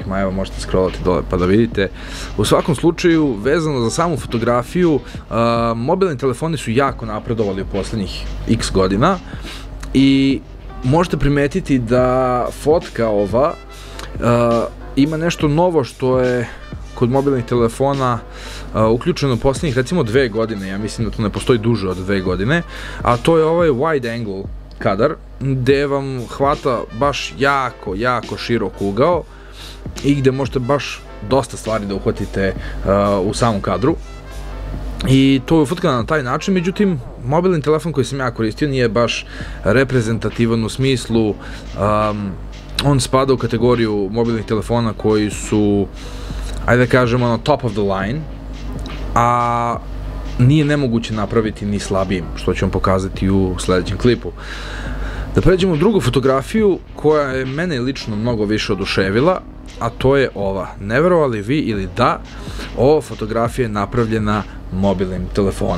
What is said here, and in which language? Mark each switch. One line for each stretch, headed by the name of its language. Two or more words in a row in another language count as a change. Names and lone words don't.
Serbian: majeva, možete scrollati dole pa da vidite. U svakom slučaju, vezano za samu fotografiju, mobilni telefoni su jako napredovali u poslednjih x godina i možete primetiti da fotka ova ima nešto novo što je kod mobilnih telefona uključeno u posljednjih recimo 2 godine, ja mislim da to ne postoji duže od 2 godine, a to je ovaj
English: wide angle
Serbian: kadar, gde vam hvata baš jako širok ugao i gde možete baš dosta stvari da uhvatite u samom kadru. I to je ufotkano na taj način, međutim, mobilni telefon koji sam ja koristio nije baš reprezentativan u smislu, on spada u kategoriju mobilnih telefona koji su, ajde da kažemo,
English: top of the line,
Serbian: a nije nemoguće napraviti ni slabijim, što ću vam pokazati u sledećem klipu. Da pređemo u drugu fotografiju koja je mene lično mnogo više oduševila, a to je ova. Ne verovali vi ili da, ova fotografija je napravljena mobilnim telefonom.